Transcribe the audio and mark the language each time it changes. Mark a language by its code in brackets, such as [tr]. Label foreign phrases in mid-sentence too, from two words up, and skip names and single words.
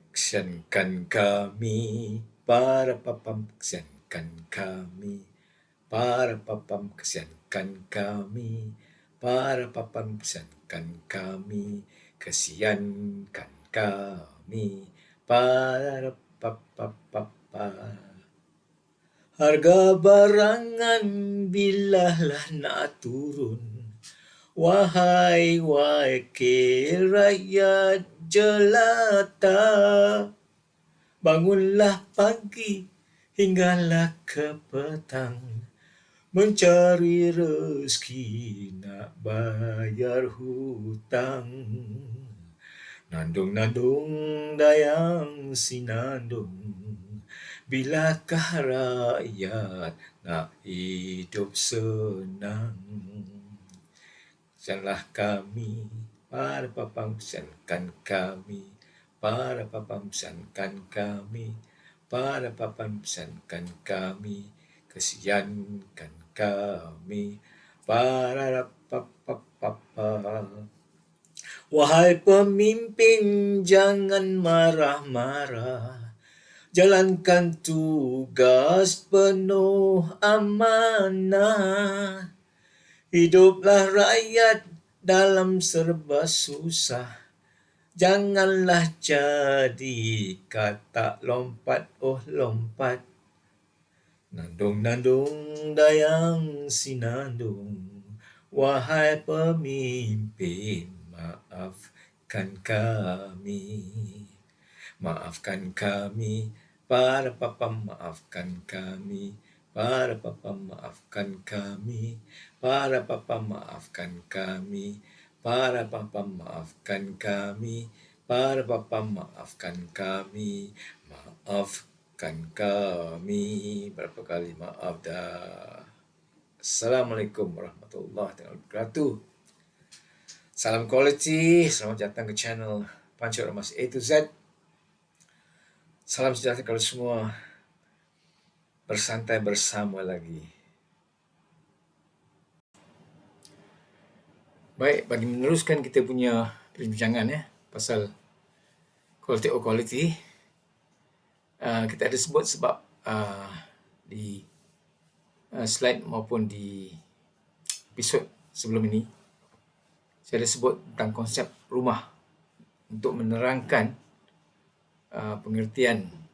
[ms] Kesiankan kami, para papam, kesiankan kami, para papam, kesiankan kami, para papam, kesiankan kami, kesiankan kami, para papapapa. Harga barangan bilalah nak turun, wahai wakil rakyat jelata. Bangunlah pagi hinggalah ke petang, mencari rezeki nak bayar hutang. Nandung-nandung dayang sinandung, bilakah rakyat nak hidup senang? Kesianlah kami, para papang, kesiankan kami, para papang, kesiankan kami, para papang, kesiankan kami, kesiankan kami, para papapapa. Wahai pemimpin, jangan marah-marah, jalankan tugas penuh amanah. Hiduplah rakyat dalam serba susah, janganlah jadi kata lompat lompat. Nandung-nandung dayang sinandung, wahai pemimpin, maafkan kami. Maafkan kami, para papam, maafkan kami, para papam, maafkan kami, para papam, maafkan kami, para papam, maafkan kami, para papam, maafkan kami, maafkan kami. Berapa kali maaf dah. [ar] السلام عليكم ورحمة الله وبركاته. [ms] Salam quality, selamat datang ke channel Pancut Remas A to Z. Salam sejahtera kepada semua. Bersantai bersama lagi. Baik, bagi meneruskan kita punya perbincangan pasal [en] quality or quality, [ms] kita ada sebut sebab di slide maupun di episod sebelum ini, saya ada sebut tentang konsep rumah untuk menerangkan pengertian